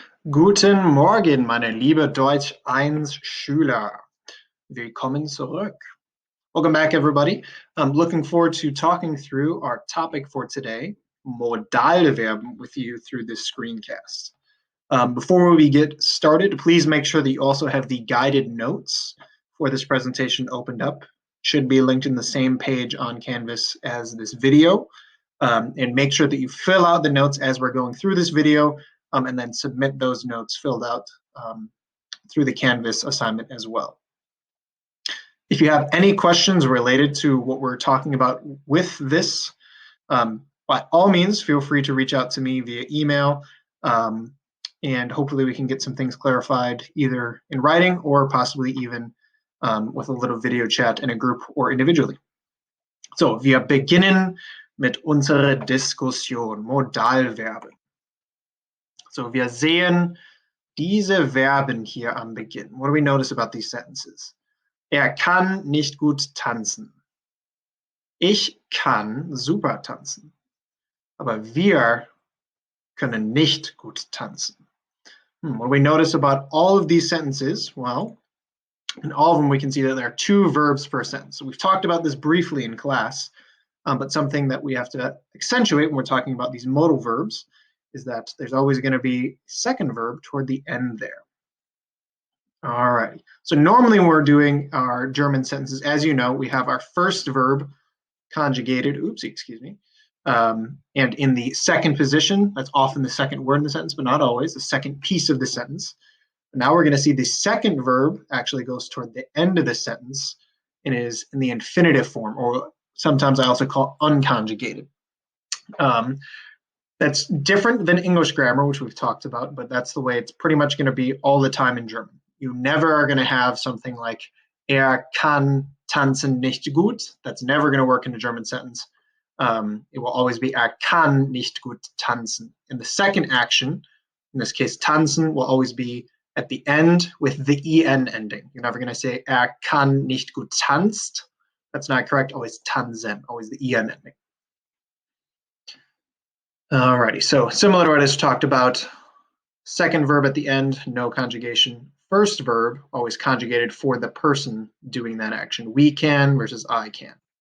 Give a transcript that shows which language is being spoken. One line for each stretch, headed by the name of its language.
German: Guten Morgen, meine liebe Deutsch 1 Schüler. Willkommen zurück.
English: Welcome back, everybody. I'm looking forward to talking through our topic for today, Modalverben, with you through this screencast. Before we get started, please make sure that you also have the guided notes for this presentation opened up. Should be linked in the same page on Canvas as this video. And make sure that you fill out the notes as we're going through this video, and then submit those notes filled out through the Canvas assignment as well. If you have any questions related to what we're talking about with this, by all means, feel free to reach out to me via email, and hopefully we can get some things clarified either in writing or possibly even with a little video chat in a group or individually.
German: So, wir beginnen mit unserer Diskussion, Modalverben. So, wir sehen diese Verben hier am Beginn.
English: What do we notice about these sentences?
German: Er kann nicht gut tanzen. Ich kann super tanzen. Aber wir können nicht gut tanzen.
English: What do we notice about all of these sentences? Well, in all of them we can see that there are two verbs per sentence. So we've talked about this briefly in class, but something that we have to accentuate when we're talking about these modal verbs is that there's always going to be a second verb toward the end there. All right. So normally when we're doing our German sentences, as you know, we have our first verb conjugated, and in the second position. That's often the second word in the sentence, but not always, the second piece of the sentence. And now we're going to see the second verb actually goes toward the end of the sentence and is in the infinitive form, or sometimes I also call unconjugated. That's different than English grammar, which we've talked about, but that's the way it's pretty much going to be all the time in German. You never are going to have something like
German: kann tanzen nicht gut.
English: That's never going to work in a German sentence. It will always be
German: kann nicht gut tanzen.
English: And the second action, in this case tanzen, will always be at the end with the en ending. You're never going to say
German: kann nicht gut tanzt.
English: That's not correct. Always tanzen, always the en ending. Alrighty, so similar to what I just talked about, second verb at the end, no conjugation. First verb, always conjugated for the person doing that action. We can versus I can.